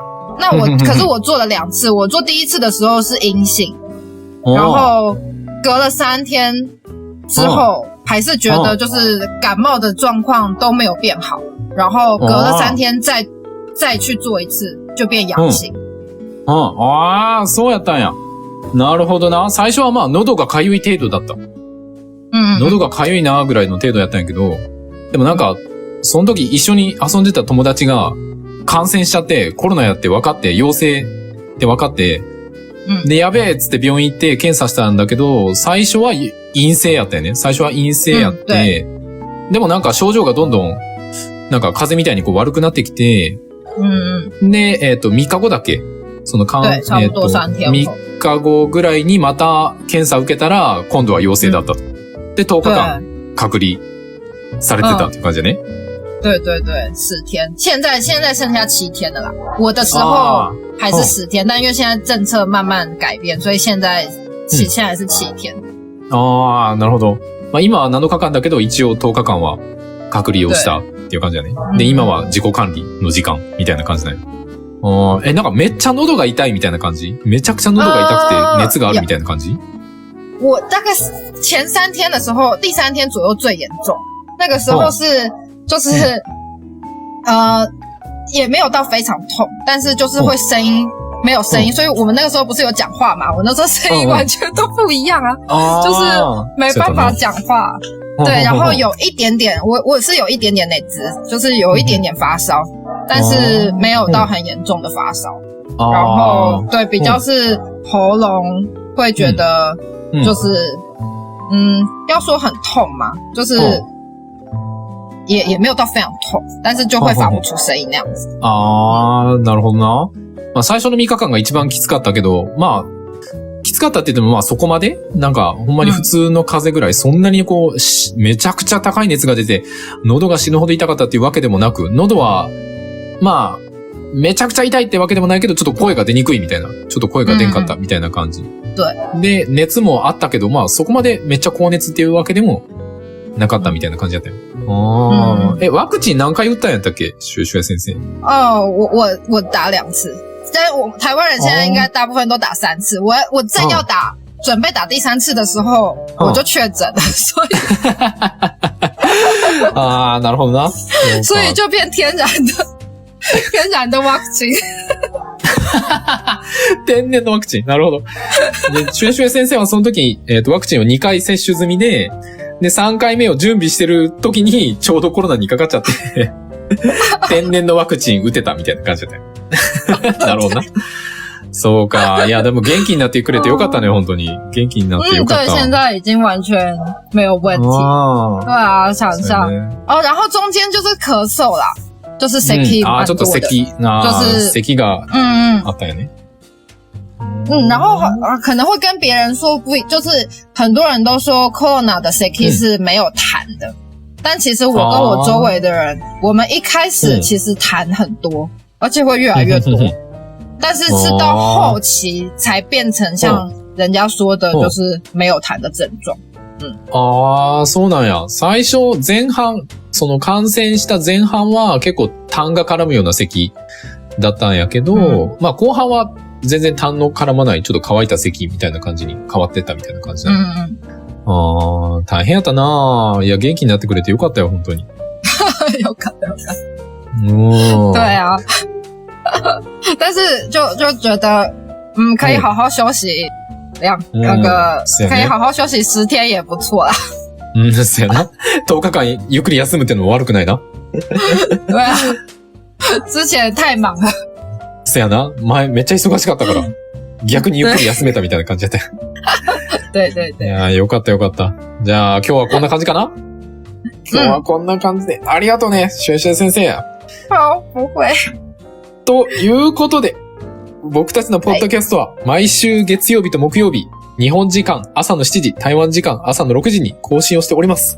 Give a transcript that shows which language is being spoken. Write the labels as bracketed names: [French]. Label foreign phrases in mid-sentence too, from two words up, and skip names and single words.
[Chinese] 那可是我做了2次，我做第1次的时候是阴性，然后隔了3天之后还是觉得就是感冒的状况都没有变好，然后隔了3天再去做1次就变阳性。 [Japanese] そうやったんや。なるほどな。最初はまあ喉が痒い程度だった。喉が痒いなぐらいの程度やったんやけど、でもなんかその時一緒に遊んでた友達が感染しちゃってコロナやって分かって陽性って分かって、でやべえっつって病院行って検査したんだけど、最初は陰性やったよね。最初は陰性やって、でもなんか症状がどんどんなんか風邪みたいにこう悪くなってきて、で3日後だっけ？その3日後ぐらいにまた検査受けたら今度は陽性だったと。で10日間隔離されてたっていう感じだね。 [Chinese] 对对对，10天，现在剩下7天了啦。我的时候还是10天，但因为现在政策慢慢改变，所以现在是7天。 [Japanese] なるほど。まあ今は7日間だけど一応10日間は隔離をしたっていう感じだね。で、今は自己管理の時間みたいな感じだよ。なんかめっちゃ喉が痛いみたいな感じ？めちゃくちゃ喉が痛くて熱があるみたいな感じ？ [Chinese] 我大概前3天的时候，第3天左右最严重。那个时候是就是也没有到非常痛，但是就是会声音没有声音，所以我们那个时候不是有讲话嘛？我那时候声音完全都不一样啊，就是没办法讲话。对，然后有一点点，我是有一点点内痔，就是有一点点发烧，但是没有到很严重的发烧。然后对，比较是喉咙会觉得就是要说很痛嘛，就是也没有到非常痛，但是就会发不出声音那样子。 [Japanese] なるほどな。まあ最初の3日間が一番きつかったけど、まあきつかったって言ってもまあそこまでなんかほんまに普通の風邪ぐらいそんなにこうめちゃくちゃ高い熱が出て喉が死ぬほど痛かったっていうわけでもなく、喉はまあめちゃくちゃ痛いってわけでもないけどちょっと声が出にくいみたいな、ちょっと声が出んかったみたいな感じ。で、熱もあったけどまあそこまでめっちゃ高熱っていうわけでもなかったみたいな感じだったよ。ワクチン何回打ったんやったっけ？シュエ先生。 [Chinese] 我打2次。但是台湾人现在应该大部分都打3次。我正要准备打第3次的时候，我就确诊了，所以 [Japanese] なるほどな。 [Chinese] 所以就变天然的ワクチン。 [Japanese] 天然のワクチン。なるほど。で、シュエ先生はその時、ワクチンを2回接種済みで、3回目を準備してる時にちょうどコロナにかかっちゃって、天然のワクチン打てたみたいな感じだったよ。なるほどな。そうか。いや、でも元気になってくれてよかったね、本当に。元気になってよかった。 [Chinese] 对，现在已经完全没有问题。对啊，想一下。哦，然后中间就是咳嗽啦，就是咳蛮 [Japanese] ちょっと [Chinese] 多的。就是 [Japanese] 咳があったよね。 [Chinese] 然后可能会跟别人说不，就是很多人都说 Corona 的 Seki 是没有痰的，但其实我跟我周围的人，我们一开始其实痰很多，而且会越来越多，但是是到后期才变成像人家说的，就是没有痰的症状。 [Japanese] ああ、そうなんや。最初前半、その感染した前半は結構痰が絡むような咳だったんやけど、まあ後半は全然痰の絡まない、ちょっと乾いた咳みたいな感じに変わってったみたいな感じだね。ああ、大変やったな。いや、元気になってくれてよかったよ、本当に。よかったよかった。 [Chinese] 对啊。但是就觉得，可以好好休息可以好好休息10天也不错啦。 [Japanese] そうやな。10日間ゆっくり休むってのも悪くないな。 [Chinese] 对啊。之前太忙了。 [Japanese] そうやな。前めっちゃ忙しかったから。逆にゆっくり休めたみたいな感じだったよ。 [Chinese] 对对对。 [Japanese] いやー、よかったよかった。じゃあ今日はこんな感じかな？今日はこんな感じで。ありがとうね、シュエシュエ先生。 [Chinese] 好、不会。 [Japanese] ということで、僕たちのポッドキャストは毎週月曜日と木曜日、日本時間朝の7時、台湾時間朝の6時に更新をしております。